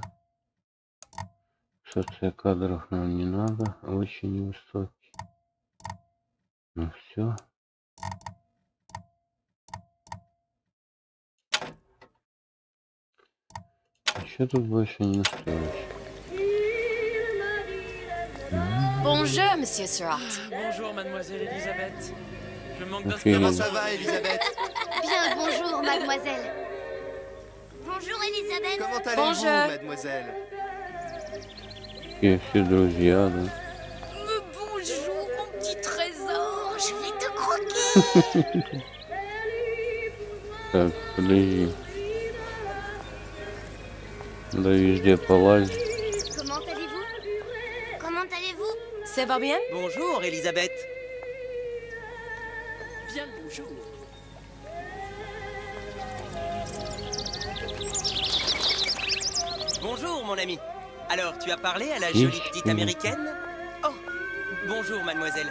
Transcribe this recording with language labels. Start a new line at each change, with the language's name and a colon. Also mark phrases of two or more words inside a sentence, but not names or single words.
Russian: Фиксация кадров нам не надо, очень высокий. Ну все. Еще тут больше не настроишь.
French: Bonjour, Monsieur Surratt. Bonjour, mademoiselle Elisabeth. Je manque Ok. Comment d'inspiration. ça va, Elisabeth? Bien, bonjour, mademoiselle. Bonjour, Elisabeth. Comment allez-vous, Bonjour. mademoiselle?
Russian: И все друзья, да.
French: Bonjour, mon petit trésor. Je vais te croquer.
Russian: Так, подожди. Да везде полазь.
French: Comment allez-vous? Comment allez-vous? Ça va bien? Bonjour, Elisabeth. Bien le bonjour. Bonjour, mon ami. Alors, tu as parlé à la jolie petite américaine? Oh, bonjour, mademoiselle.